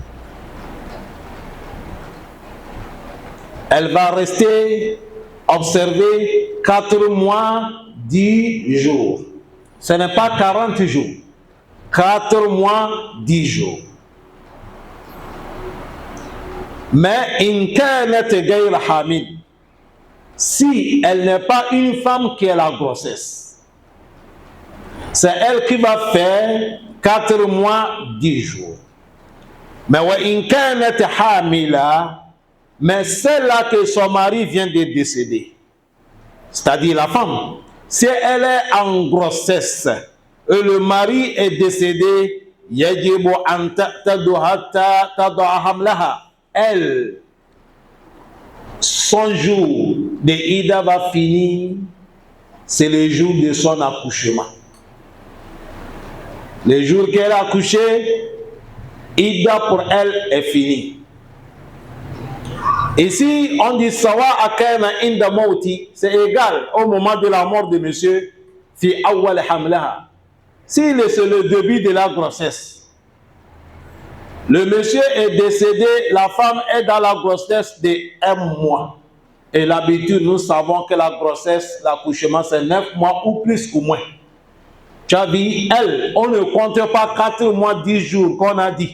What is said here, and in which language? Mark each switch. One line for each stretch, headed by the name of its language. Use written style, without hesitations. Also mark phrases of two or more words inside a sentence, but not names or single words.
French: Elle va rester observer 4 mois, 10 jours. Ce n'est pas 40 jours. 4 mois, 10 jours.
Arabic: Mais إن كانت غير حامل,
French: si elle n'est pas une femme qui a la grossesse, c'est elle qui va faire 4 mois, 10 jours.
Arabic: Mais وإن كانت حاملة,
French: mais celle-là que son mari vient de décéder, c'est-à-dire la femme, si elle est en grossesse et le mari est décédé,
Arabic: يجب أن تعتد حتى تضع حملها.
French: Elle, son jour de Ida va finir, c'est le jour de son accouchement. Le jour qu'elle a accouché, Ida pour elle est fini. Ici, on dit
Arabic: سواء أكان عند موته,
French: c'est égal au moment de la mort de monsieur,
Arabic: في أول حملها.
French: Si c'est le début de la grossesse, le monsieur est décédé, la femme est dans la grossesse de 1 mois. Et l'habitude, nous savons que la grossesse, l'accouchement, c'est 9 mois ou plus ou moins. Tu as dit, elle, on ne compte pas 4 mois, 10 jours qu'on a dit.